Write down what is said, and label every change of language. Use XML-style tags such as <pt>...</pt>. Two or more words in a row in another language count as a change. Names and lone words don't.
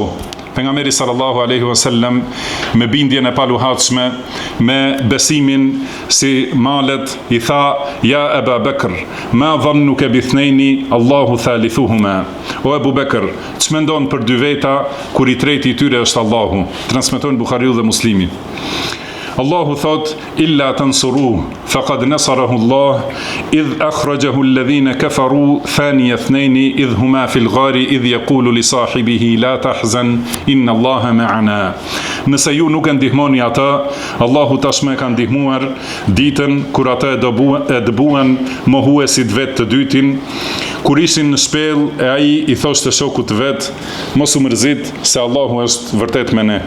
<sq>Pejgamberi</sq> <ar>صلى الله عليه وسلم</ar> <sq>me bindjen e paluhatshme, me besimin si malet, i tha: ja Abu Bekr,</sq> <ar>ما ظنك باثنين الله ثالثهما.</ar> <sq>O Abu Bekr, ç'mendon për 2 veta kur i treti i tyre është Allahu? Transmeton Buhariu dhe Muslimi. Allahu thot:</sq> <ar>إلا تنصروه فقد نصره الله إذ أخرجه الذين كفروا ثاني اثنين إذ هما في الغار إذ يقول لصاحبه لا تحزن إن الله معنا.</ar> <sq>Nëse ju nuk e ndihmoni ata, Allahu tashmë e ka ndihmuar ditën kur ata e dëbuan mohuesit vet të dytin, kur ishin në shpellë e ai i thoshte shokut vet: mos u mërzit se Allahu është vërtet me ne.</sq>